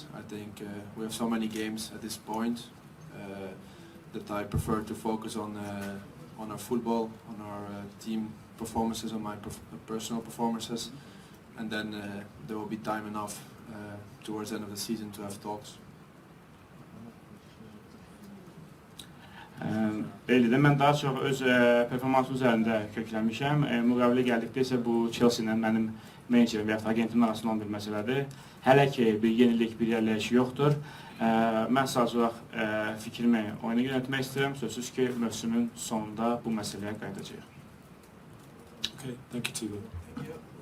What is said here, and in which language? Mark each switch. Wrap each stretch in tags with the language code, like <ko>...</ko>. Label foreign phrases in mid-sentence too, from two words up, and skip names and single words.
<en>I think we have so many games at this point that I prefer to focus on our football, on our team performances, on my personal performances. And then there will be time enough towards the end of the season to have talks.</en> <az>Belli də mən daha çox öz performansım üzərində köklənmişəm. Müqavilə gəldikdə isə bu Chelsea ilə mənim menecerim və ya agentimin arasında olan bir məsələdir. Hələ ki bir yenilik, bir yerləyiş yoxdur. Mən sadəcə olaraq fikrimi oyuna yönəltmək istəyirəm. Sözsüz ki, mövsümün sonunda bu məsələyə qayıdacağıq.</az> <en>Okay, thank you, Tibo.</en>